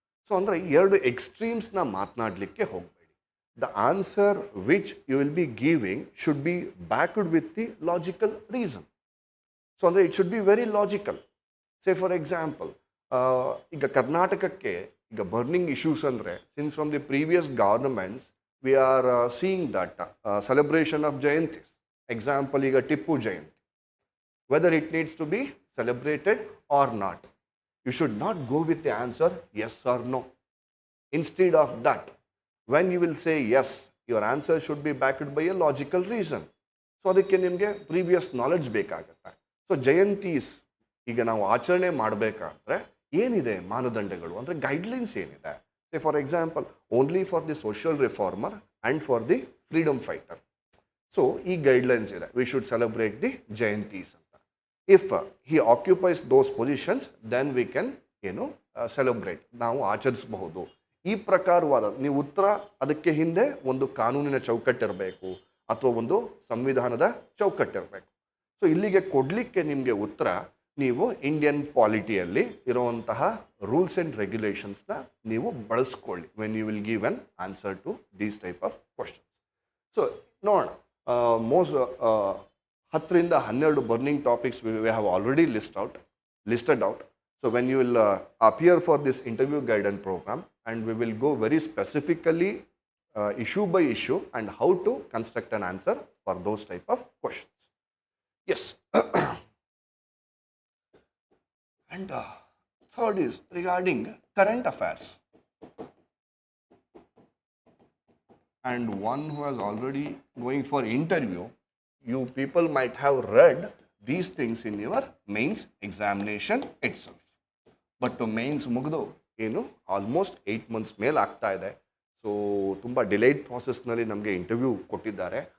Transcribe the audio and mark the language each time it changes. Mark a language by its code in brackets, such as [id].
[kn] So ಅಂದರೆ 2 ಎಕ್ಸ್ಟ್ರೀಮ್ಸ್ನ ಮಾತನಾಡಲಿಕ್ಕೆ ಹೋಗಬೇಡಿ. [en] The answer which you will be giving should be backed with the logical reason. So ಅಂದರೆ it should be very logical. Say for example, [kn] ಈಗ ಕರ್ನಾಟಕಕ್ಕೆ ಈಗ [en] Burning issues ಅಂದರೆ, since from the previous governments we are seeing that celebration of jayantis. Example, ಈಗ Tipu Jayanti, whether it needs to be celebrated or not. You should not go with the answer yes or no. Instead of that, when you will say yes, your answer should be backed by a logical reason. [kn] So ಅದಕ್ಕೆ ನಿಮಗೆ previous knowledge ಬೇಕಾಗುತ್ತೆ. So Jayanthi's ಈಗ ನಾವು ಆಚರಣೆ ಮಾಡಬೇಕಾದ್ರೆ ಏನಿದೆ ಮಾನದಂಡಗಳು ಅಂದರೆ ಗೈಡ್ಲೈನ್ಸ್ ಏನಿದೆ? [en] Say for example, only for the social reformer and for the freedom fighter. [kn] So ಈ ಗೈಡ್ಲೈನ್ಸ್ ಇದೆ, [en] We should celebrate the jayantis ಅಂತ. If he occupies those positions, then we can celebrate, [kn] ನಾವು ಆಚರಿಸಬಹುದು. ಈ ಪ್ರಕಾರವಾದ ನೀವು ಉತ್ತರ, ಅದಕ್ಕೆ ಹಿಂದೆ ಒಂದು ಕಾನೂನಿನ ಚೌಕಟ್ಟಿರಬೇಕು ಅಥವಾ ಒಂದು ಸಂವಿಧಾನದ ಚೌಕಟ್ಟಿರಬೇಕು. ಸೊ ಇಲ್ಲಿಗೆ ಕೊಡಲಿಕ್ಕೆ ನಿಮಗೆ ಉತ್ತರ, ನೀವು ಇಂಡಿಯನ್ ಪಾಲಿಟಿಯಲ್ಲಿ ಇರುವಂತಹ ರೂಲ್ಸ್ ಆ್ಯಂಡ್ ರೆಗ್ಯುಲೇಷನ್ಸ್ನ ನೀವು ಬಳಸ್ಕೊಳ್ಳಿ [en] When you will give an answer to these type of questions. [kn] So ನೋಡೋಣ, [en] most 10 ರಿಂದ 12 burning topics we have already listed out. So when you will appear for this interview guidance program, and we will go very specifically issue by issue and how to construct an answer for those type of questions. Yes. And third is regarding current affairs. And one who has already going for interview, you people might have read these things in your mains examination itself. [kn] But to mains mugdu [en] almost 8 months [kn] ಮೇಲೆ ಆಗ್ತಾ ಇದೆ. So ತುಂಬ delayed ಪ್ರಾಸೆಸ್ನಲ್ಲಿ ನಮಗೆ interview ಕೊಟ್ಟಿದ್ದಾರೆ.